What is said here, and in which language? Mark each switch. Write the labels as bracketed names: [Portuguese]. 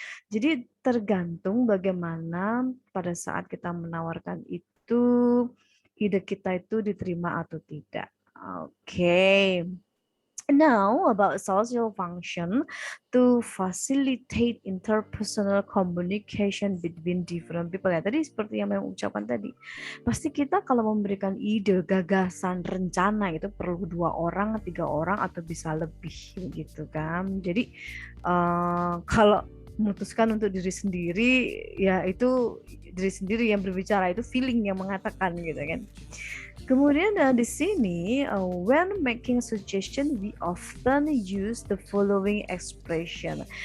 [Indonesian] Jadi tergantung bagaimana pada saat kita menawarkan itu, ide kita itu diterima atau tidak. [English] Okay. Now about social function to facilitate interpersonal communication between different people. [Indonesian] Ya, tadi seperti yang memang ucapkan tadi. Pasti kita kalau memberikan ide, gagasan, rencana itu perlu 2 orang, 3 orang atau bisa lebih gitu kan. Jadi kalau memutuskan untuk diri sendiri, ya itu diri sendiri yang berbicara, itu feeling yang mengatakan gitu kan. Kemudian di sini [English] when making suggestion we often use the following expression.